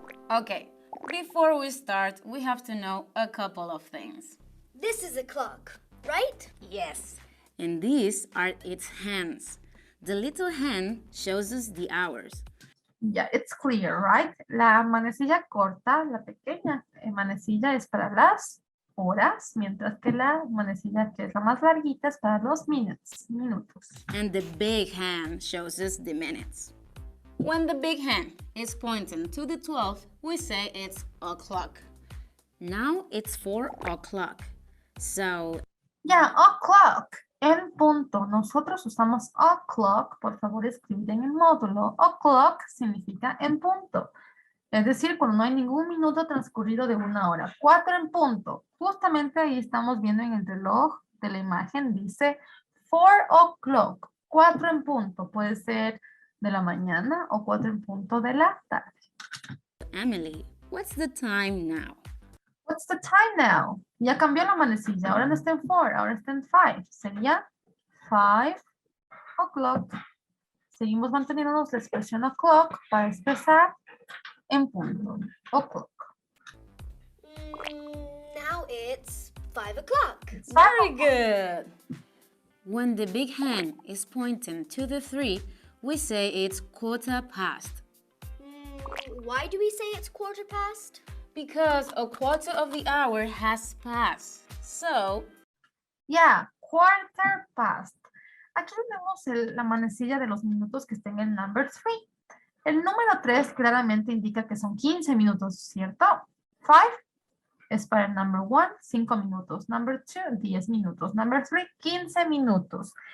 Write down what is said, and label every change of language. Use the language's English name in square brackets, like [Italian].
[English] Okay, before we start, we have to know a couple of things. This is a clock, right? Yes, and these are its hands. The little hand shows us the hours. Yeah, it's clear, right? [Spanish] La manecilla corta, la pequeña manecilla es para las horas, mientras que la manecilla que es la más larguita es para los minutos. [English] And the big hand shows us the minutes. When the big hand is pointing to the 12, we say it's o'clock. Now it's 4 o'clock. So, yeah, o'clock. [Spanish] En punto. Nosotros usamos o'clock. Por favor, escribir en el módulo. O'clock significa en punto. Es decir, cuando no hay ningún minuto transcurrido de 1 hora. 4 en punto. Justamente ahí estamos viendo en el reloj de la imagen, dice 4 o'clock. 4 en punto. Puede ser de la mañana o 4 en punto de la tarde. [English] Emily, what's the time now? What's the time now? [Spanish] Ya cambió la manecilla. Ahora no está en 4, ahora está en 5. Sería 5 o'clock. Seguimos manteniéndonos la expresión o'clock para expresar en punto. [English] O'clock. Now it's 5 o'clock. Very good. When the big hand is pointing to the 3, we say it's 1/4 Why do we say it's 1/4? because a quarter of the hour has passed. So, [Spanish] Ya, 1/4. Aquí tenemos la manecilla de los minutos que está en el number 3. El número 3 claramente indica que son 15 minutos, ¿cierto? 5 es para el number 1, 5 minutos. Number 2, 10 minutos. Number 3, 15 minutos.